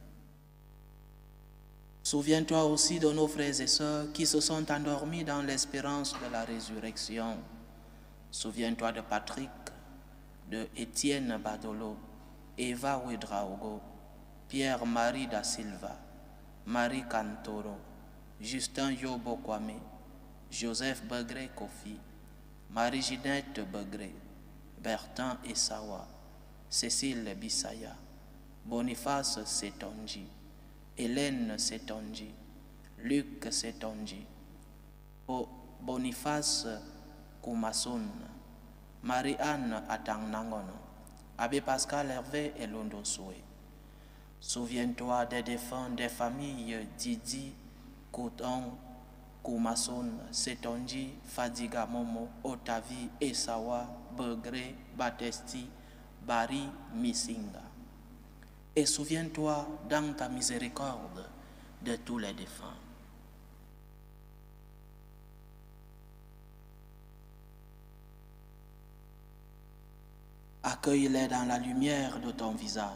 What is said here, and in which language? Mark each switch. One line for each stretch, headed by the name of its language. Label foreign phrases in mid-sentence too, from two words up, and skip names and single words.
French: Souviens-toi aussi de nos frères et sœurs qui se sont endormis dans l'espérance de la résurrection. Souviens-toi de Patrick, de Étienne Badolo, Eva Ouedraogo, Pierre-Marie da Silva, Marie Cantoro, Justin Yobo Kwame, Joseph Begré Kofi, Marie-Ginette Begré, Bertin Essawa, Cécile Bissaya, Boniface Setonji, Hélène Setonji, Luc Setonji, Boniface Koumassoun, Marie-Anne Atangnangono, Abbé Pascal Hervé et Londo Soué. Souviens-toi des défunts des familles Didi, Kouton, Koumassoun, Setonji, Fadiga Momo, Otavi, Essawa, Begré, Batesti, Bari, Missinga. Et souviens-toi dans ta miséricorde de tous les défunts. Accueille-les dans la lumière de ton visage.